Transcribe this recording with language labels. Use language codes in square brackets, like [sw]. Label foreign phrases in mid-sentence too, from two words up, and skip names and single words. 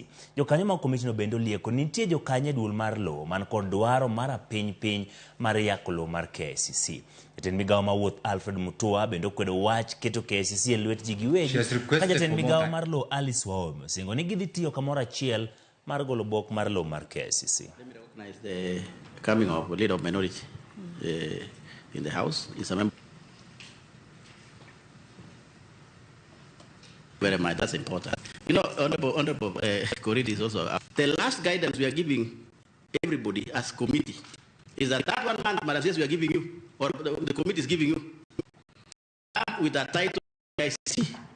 [luo] Jokanyo mag komitino bende olieko nitie jokanye duol mar lowo man kod dwaro mar piny mar yako lowo mar KICC. Jatend migawo mawuoth Alfred Mutua bende okwedo wach keto KICC e lwet ji giwegi. Ka jatend migawo mar lowo Alice Waome osingo ni gidhi tiyo kamoro achiel mar golo obok mar lowo mar KICC. [en] Let me recognize the coming of a leader of minority in the house. It's a member. Very much, that's important. You know, Honorable Komiti is also the last guidance we are giving everybody as committee is that 1 month, Madam, we are giving you, or the committee is giving you, with that title KICC.